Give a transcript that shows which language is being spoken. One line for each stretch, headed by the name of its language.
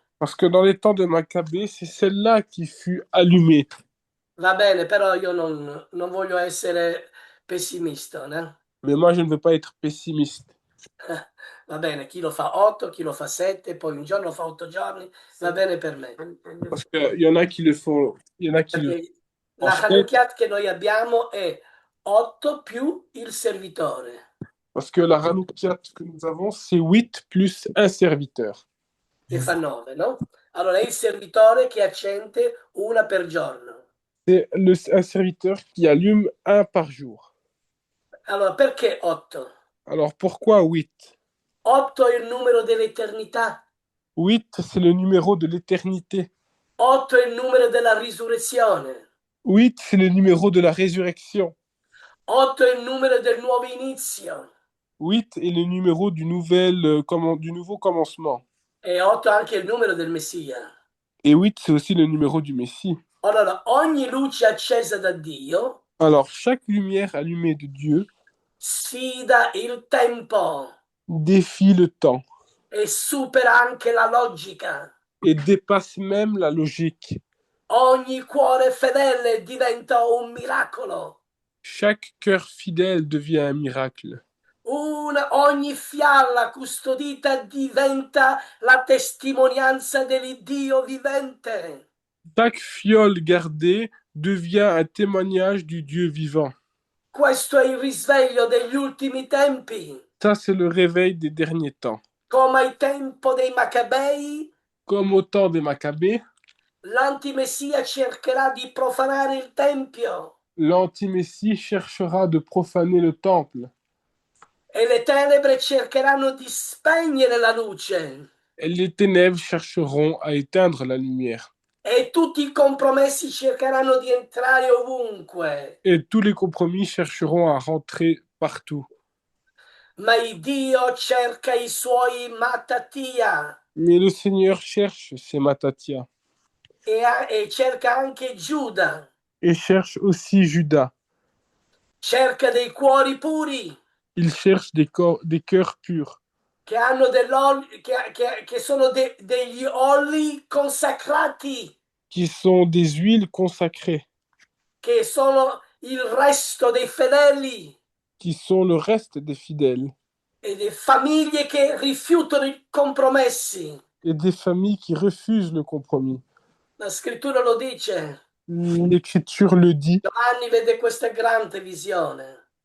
French: Parce que dans les temps de Maccabée, c'est celle-là qui fut allumée.
Italian: Va bene, però io non voglio essere pessimista, né?
French: Mais moi, je ne veux pas être pessimiste.
Italian: Va bene, chi lo fa 8, chi lo fa 7, poi un giorno fa 8 giorni, va bene per me.
French: Parce qu'il y en a qui le font, il y en a qui le font
Italian: Perché
French: en la 7,
Italian: Hanoukiat che noi abbiamo è 8 più il servitore
French: parce que la Hanoukiat que nous avons, c'est 8 plus un serviteur.
Italian: che fa 9, no? Allora è il servitore che accende una per giorno.
French: C'est un serviteur qui allume un par jour.
Italian: Allora perché 8?
French: Alors pourquoi 8?
Italian: 8 è il numero dell'eternità,
French: 8, c'est le numéro de l'éternité.
Italian: 8 è il numero della risurrezione,
French: 8, c'est le numéro de la résurrection.
Italian: 8 è il numero del nuovo inizio
French: 8 est le numéro du, du nouveau commencement.
Italian: e 8 è anche il numero del Messia.
French: Et 8, c'est aussi le numéro du Messie.
Italian: Allora ogni luce accesa da Dio
French: Alors, chaque lumière allumée de Dieu
Italian: sfida il tempo
French: défie le temps
Italian: e supera anche la logica.
French: et dépasse même la logique.
Italian: Ogni cuore fedele diventa un miracolo.
French: Chaque cœur fidèle devient un miracle.
Italian: Ogni fiala custodita diventa la testimonianza dell'Iddio vivente.
French: Chaque fiole gardée devient un témoignage du Dieu vivant.
Italian: Questo è il risveglio degli ultimi tempi.
French: Ça, c'est le réveil des derniers temps.
Italian: Come ai tempo dei Maccabei,
French: Comme au temps des Maccabées,
Italian: l'antimessia cercherà di profanare il Tempio
French: l'anti-messie cherchera de profaner le temple
Italian: e le tenebre cercheranno di spegnere la luce
French: et les ténèbres chercheront à éteindre la lumière.
Italian: e tutti i compromessi cercheranno di entrare ovunque.
French: Et tous les compromis chercheront à rentrer partout.
Italian: Ma il Dio cerca i suoi Mattatia
French: Mais le Seigneur cherche ses Matatia
Italian: e cerca anche Giuda.
French: et cherche aussi Judas.
Italian: Cerca dei cuori puri
French: Il cherche des cœurs purs
Italian: che hanno che sono degli oli consacrati,
French: qui sont des huiles consacrées,
Italian: che sono il resto dei fedeli
French: qui sont le reste des fidèles
Italian: e delle famiglie che rifiutano i compromessi.
French: et des familles qui refusent le compromis.
Italian: La scrittura lo dice.
French: L'Écriture le dit.
Italian: Giovanni vede questa grande visione